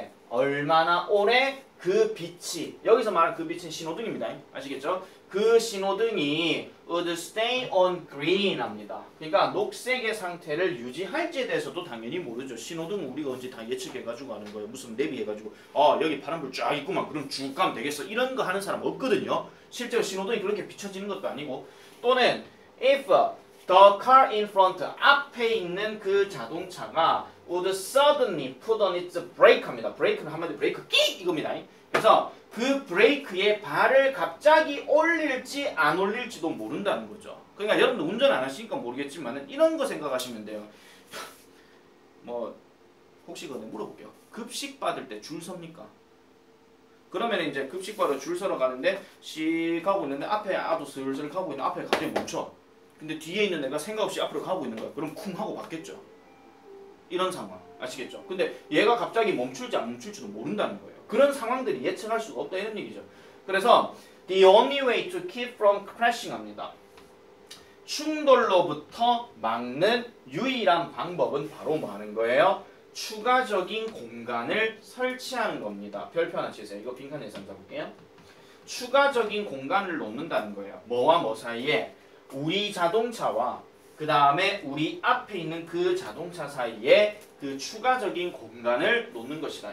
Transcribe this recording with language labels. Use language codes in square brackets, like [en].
[ko] 얼마나 오래 그 빛이 여기서 말하는 그 빛은 신호등입니다. 아시겠죠? 그 신호등이 [en] would stay on green [ko] 합니다. 그러니까 녹색의 상태를 유지할지에 대해서도 당연히 모르죠. 신호등은 우리가 언제 다 예측해가지고 하는 거예요. 무슨 내비해가지고 여기 파란불 쫙 있구만 그럼 쭉 가면 되겠어. 이런 거 하는 사람 없거든요. 실제로 신호등이 그렇게 비춰지는 것도 아니고 또는 [en] if the car in front [ko] 앞에 있는 그 자동차가 [en] would suddenly put on its brake [ko] 합니다. 브레이크는 한마디로 브레이크 끼 이겁니다. 그래서 그 브레이크에 발을 갑자기 올릴지 안 올릴지도 모른다는 거죠. 그러니까 여러분들 운전 안 하시니까 모르겠지만 이런 거 생각하시면 돼요. 뭐 혹시 그거 물어볼게요. 급식 받을 때 줄 섭니까? 그러면 이제 급식 받으러 줄 서러 가는데 씩 가고 있는데 앞에 아도 슬슬 가고 있는 앞에 갑자기 멈춰. 근데 뒤에 있는 애가 생각 없이 앞으로 가고 있는 거야. 그럼 쿵 하고 받겠죠. 이런 상황 아시겠죠? 근데 얘가 갑자기 멈출지 안 멈출지도 모른다는 거예요. 그런 상황들이 예측할 수가 없다 이런 얘기죠. 그래서 [en] the only way to keep from crashing [ko] 합니다. 충돌로부터 막는 유일한 방법은 바로 뭐 하는 거예요? 추가적인 공간을 설치하는 겁니다. 별표 하나 치세요. 이거 빈칸에서 한번 볼게요. 추가적인 공간을 놓는다는 거예요. 뭐와 뭐 사이에? 우리 자동차와 그 다음에 우리 앞에 있는 그 자동차 사이에 그 추가적인 공간을 놓는 것이다.